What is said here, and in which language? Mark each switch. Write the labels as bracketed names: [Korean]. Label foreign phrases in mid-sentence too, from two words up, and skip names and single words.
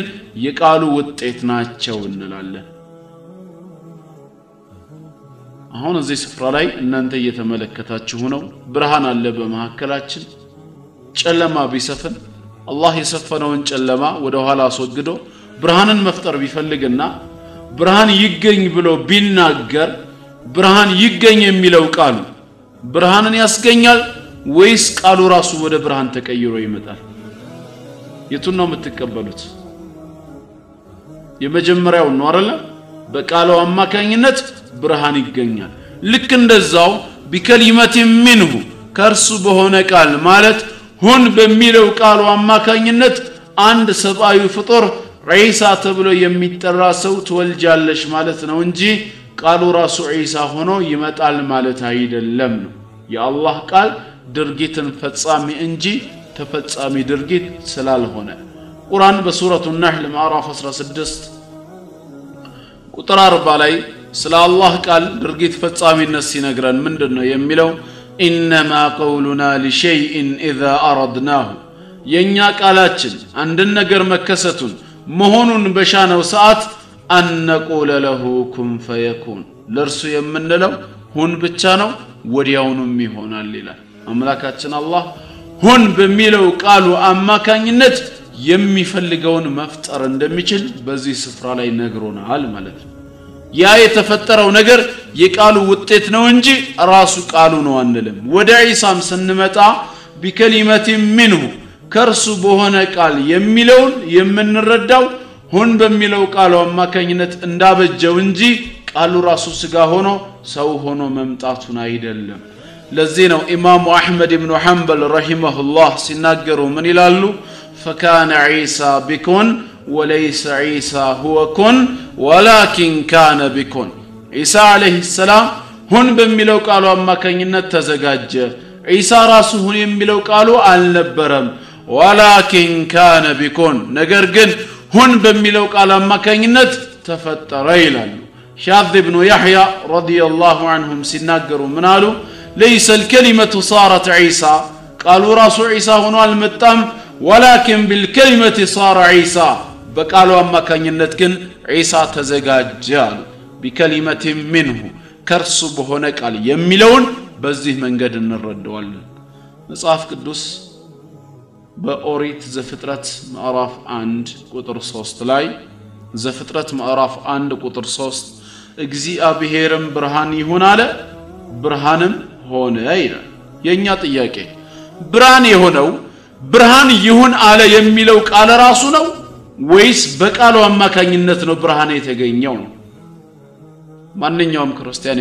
[Amharic] የቃሉ ውጤት ናቸው እንላለን አሁን እዚህ ስፍራ ላይ እናንተ እየተመለከታችሁ ነው ብርሃን አለ በመሐከላችን ጨለማ ቢሰፍን አላህ የሰፈነውን ጨለማ ወደ ኋላ አስወግዶ ብርሃንን መፍጠር ቢፈልግና ብርሃን ይገኝ ብሎ ቢናገር ብርሃን ይገኝ የሚለው ቃል ብርሃንን ያስገኛል ወይስ ቃሉ ራሱ ወደ ብርሃን ተቀይሮ ይመጣል የቱን ነው የምትቀበሉት የመጀመሪያው ነው አይደል በቃሉ አማካኝነት ብርሃን ይገኛል ልክ እንደዛው [Arabic] بكلمه منه [Amharic] ከርሱ በሆነ ቃል ማለት ሁን በሚለው ቃሉ አማካኝነት አንድ ሰብአዊ ፍጡር ዒሳ ተብሎ የሚጠራ ሰው ትወልጃለሽ ማለት ነው እንጂ ቃሉ ራሱ ዒሳ ሆኖ ይመጣል ማለት አይደለም ነው የአላህ ቃል ድርጊትን ፈጻሚ እንጂ ተፈጻሚ ድርጊት ስላልሆነ ቁርአን በሱረቱ النحل ምዕራፍ 16 ቁጥር 40 ላይ ስለ አላህ ቃል ድርጊት ፈጻሚነት ሲነግረን ምንድነው የሚለው [Arabic] انما قولنا لشيء اذا اردناه [Amharic] የኛ ቃላችን አንድ ነገር መከሰቱን መሆኑን በሻነው ሰዓት [Arabic] ان نقول له كن فيكون [Amharic] ለርሱ የምንለው ሁን ብቻ ነው ወዲያውኑም ይሆናል ይላል አምላካችን አላህ ሁን በሚለው ቃሉ አማካኝነት የሚፈልገውን መፍጠር እንደሚችል በዚህ ስፍራ ላይ ነግሮናል ማለት ነው ያ የተፈጠረው ነገር የቃሉ ውጤት ነው እንጂ ራሱ ቃሉ ነው አንልም ወደ ዒሳም ስንመጣ [Arabic] بكلمه منه [Amharic] ከርሱ በሆነ ቃል የሚለውን የምንረዳው ሁን በሚለው ቃሉ አማካኝነት እንዳበጀው እንጂ ቃሉ ራሱ ስጋ ሆኖ ሰው ሆኖ መምጣቱን አይደለም ለዚህ ነው ኢማሙ አህመድ ኢብኑ ሐንበል ረሂመሁላህ ሲናገሩ ምን ይላሉ [Arabic] فكان عيسى بكون وليس عيسى هو كن ولكن كان بكون عيسى عليه السلام [Amharic] ሁን በሚለው ቃሉ አማካኝነት ተዘጋጀ [Arabic] عيسى [Amharic] ራሱ ሁን የሚለው ቃሉ አልነበረም [Arabic] ولكن كان بكون [Amharic] ነገር ግን ሁን በሚለው ቃል አማካኝነት ተፈጠረ ይላሉ ሻዝ ኢብኑ ያህያ ረዲየላሁ ዐንሁም ሲናገሩ ምን አሉ [Arabic] ليس الكلمه صارت عيسى [Amharic] ቃሉ ራሱ عيسى ሆኖ አልመጣም [Arabic] ولكن بالكلمه صار عيسى [Amharic] በቃሉ አማካኝነት ግን عيسى ተዘጋጀ አሉ [Arabic] بكلمه منه [Amharic] ከርሱ በሆነ ቃል የሚለውን በዚህ መንገድ እንረዳዋለን መጽሐፍ ቅዱስ በኦሪት ዘፍጥረት ምዕራፍ 1 ቁጥር 3 ላይ ዘፍጥረት ምዕራፍ 1 ቁጥር 3 እግዚአብሔርም ብርሃን ይሁን አለ ብርሃንም ሆነ ይላል የኛ ጥያቄ ብርሃን የሆነው ብርሃን ይሁን አለ የሚለው ቃል ራሱ ነው ወይስ በቃሉ አማካኝነት ነው ብርሃን የተገኘው ማንኛውም ክርስቲያን